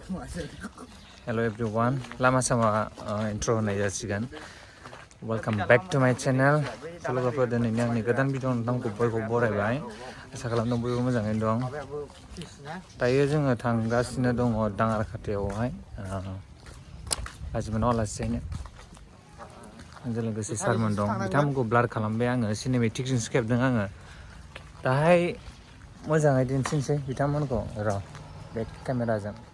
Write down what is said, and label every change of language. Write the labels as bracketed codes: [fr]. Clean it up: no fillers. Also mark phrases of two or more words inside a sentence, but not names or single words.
[en] Hello everyone, [brx] lama sama intro होनाय जासिगोन. [en] Welcome back to my channel. [brx] लोगोफोर दिनैनि आंनि गोदान भिडिअ नोंथांखौ बयबो बरायबाय. आसा खालामदों बयबो मोजाङैनो दं. दायो जोङो थांगासिनो दङ दाङारखाथायावहाय हाजिमोनाव आलासि जाहैनो. आंजों लोगोसे सारमोन दं. बिथांमोनखौ ब्लार खालामबाय आङो, सिनेमेटिकजोंसो खेबदों आङो. दाहाय मोजाङै दिन्थिनोसै बिथांमोनखौ [en] raw back cameraजों.